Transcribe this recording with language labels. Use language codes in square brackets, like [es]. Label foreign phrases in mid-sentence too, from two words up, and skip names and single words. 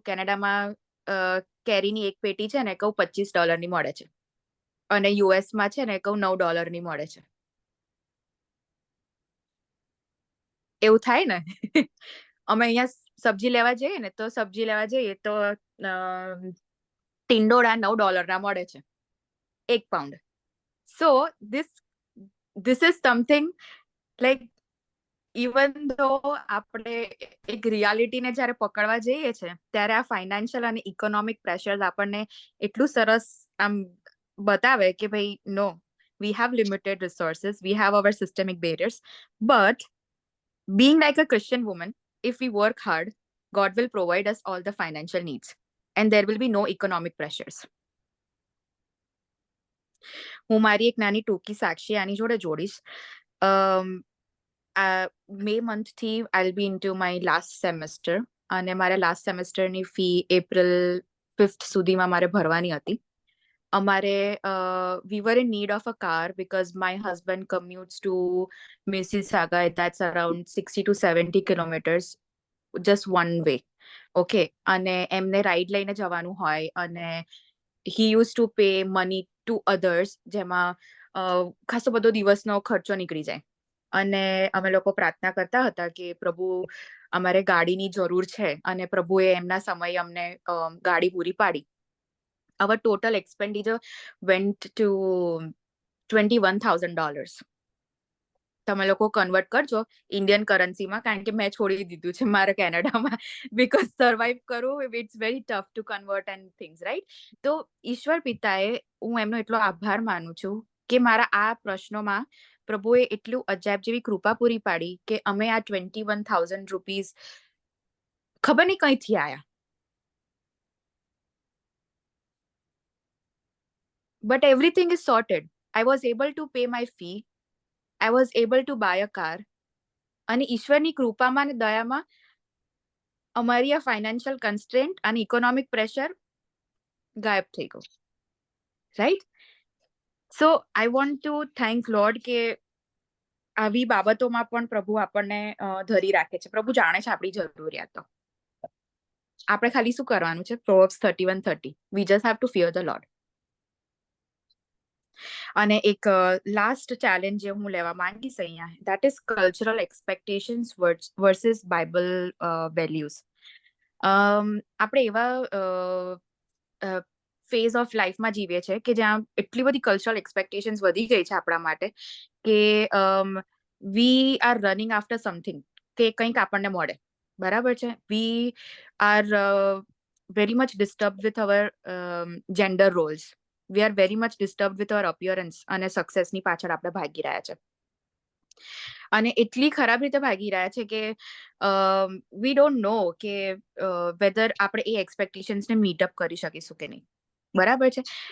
[gu] કેનેડામાં કેરીની એક પેટી છે ને કહું $25 મળે છે, અને યુએસમાં છે ને કહું $9 મળે છે. એવું થાય ને. અમે અહીંયા સબ્જી લેવા જઈએ ને, તો સબ્જી લેવા જઈએ તો ટિંડોળા $9 મળે છે, 1 પાઉન્ડ. [en] સો this is something like, even though [gu] આપણે એક રિયાલિટીને જ્યારે પકડવા જઈએ છે, ત્યારે આ ફાઇનાન્શિયલ અને [en] economic pressures [gu] આપણને એટલું સરસ આમ બતાવે કે ભાઈ નો, [en] we have limited resources, we have our systemic barriers, but being like a Christian woman, if we work hard, God will provide us all the financial needs, and there will be no economic pressures. [gu] હું મારી એક નાની ટૂંકી સાક્ષી આની જોડે જોડીશ. [en] મે મંથથી I'll be into my last semester, [gu] અને મારે [en] last semester [gu] ફી એપ્રિલ 5th સુધીમાં મારે ભરવાની હતી. [en] અમારે we were in need of a car because my husband commutes to Mississauga. That's around 60 to 70 kilometers just one way. Okay, અને એમને રાઈડ લઈને જવાનું હોય, અને he used to pay money to others, [gu] જેમાં ખાસો બધો દિવસનો ખર્ચો નીકળી જાય. અને અમે લોકો પ્રાર્થના કરતા હતા કે પ્રભુ, અમારે ગાડીની જરૂર છે, અને પ્રભુએ એમના સમયે અમને ગાડી પૂરી પાડી. [en] Our total expenditure went to $21,000. [gu] તમે લોકો કન્વર્ટ કરજો [en] Indian currency, [gu] કારણ કે મેં છોડી દીધું છે મારે કેનેડામાં, [en] because survive [gu] કરવું, [en] it's very tough to convert and things, right? [gu] તો ઈશ્વર પિતાએ, હું એમનો એટલો આભાર માનું છું કે મારા આ પ્રશ્નોમાં પ્રભુએ એટલું અજાયબ જેવી કૃપા પૂરી પાડી કે અમે આ ₹21,000 ખબર નહીં કઈથી આયા. [en] But everything is sorted. I was able to pay my fee. I was able to buy a car. [gu] અને ઈશ્વરની કૃપામાં અને દયામાં અમારી આ [en] financial constraint [gu] અને [en] economic pressure [gu] ગાયબ થઈ ગયું, રાઈટ? [en] so I want to thank Lord [gu] કે આવી બાબતોમાં પણ પ્રભુ આપણને ધરી રાખે છે. પ્રભુ જાણે છે આપણી જરૂરિયાતો. આપણે ખાલી શું કરવાનું છે? [en] Proverbs 31:30. We just have to fear the Lord. [gu] અને એક [en] last challenge [gu] જે હું લેવા માંગીશ અહીંયા, [en] that is cultural expectations versus Bible values. [gu] આપણે એવા [en] phase of life [gu] જીવીએ છીએ કે જ્યાં એટલી બધી [en] cultural expectations [gu] વધી ગઈ છે આપણા માટે કે [en] we are running after something, [gu] કે કંઈક આપણને મળે, બરાબર છે? [en] we are very much disturbed with our gender roles. We are very much disturbed with our appearance, [gu] અને સક્સેસની પાછળ આપણે ભાગી રહ્યા છે, અને એટલી ખરાબ રીતે ભાગી રહ્યા છે કે [en] we don't know [gu] કે વેધર આપણે એ એક્સપેક્ટેશન્સને [en] meet up [gu] કરી શકીશું કે નહીં, બરાબર છે?